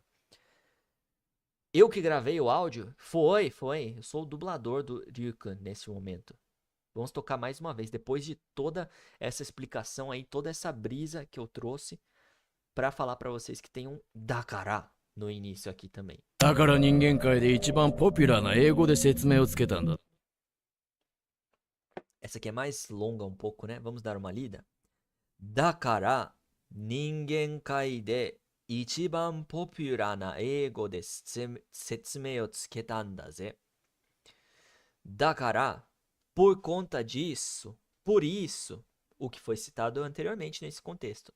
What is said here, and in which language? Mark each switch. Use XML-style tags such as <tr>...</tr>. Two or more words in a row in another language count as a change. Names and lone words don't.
<pt>Eu que gravei o áudio? Foi. Eu sou o dublador do Ryukan nesse momento. Vamos tocar mais uma vez. Depois de toda essa explicação aí, toda essa brisa que eu trouxe pra falar pra vocês que tem um dakara no início aqui também.</pt> <ja>だから人間界で一番ポピュラーな英語で説明をつけたんだ。</ja> <pt>Essa aqui é mais longa um pouco, né? Vamos dar uma lida.</pt> <ja>だから、人間界で一番ポピュラーな英語で説明をつけたんだぜ.</ja> <pt>Dakara, por conta disso, por isso, o que foi citado anteriormente nesse contexto.</pt>